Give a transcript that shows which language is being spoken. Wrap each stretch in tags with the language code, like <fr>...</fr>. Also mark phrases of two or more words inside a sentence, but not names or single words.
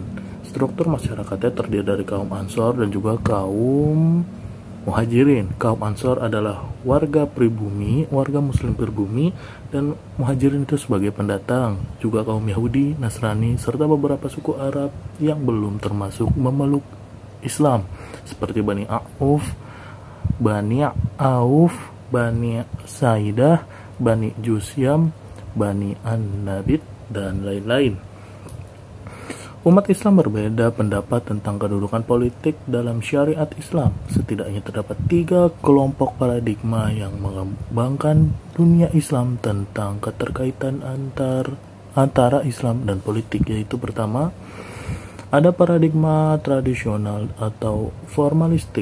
<id>Struktur masyarakatnya terdiri dari kaum Ansor dan juga kaum Muhajirin. Kaum Ansor adalah warga pribumi, warga muslim pribumi, dan Muhajirin itu sebagai pendatang. Juga kaum Yahudi, Nasrani, serta beberapa suku Arab yang belum termasuk memeluk Islam, seperti Bani Auf, Bani Saidah, Bani Jusyam, Bani An-Nabit, dan lain-lain. Umat Islam berbeda pendapat tentang kedudukan politik dalam syariat Islam. Setidaknya terdapat 3 kelompok paradigma yang mengembangkan dunia Islam tentang keterkaitan antara Islam dan politik, yaitu pertama, ada paradigma tradisional atau formalistik.</id>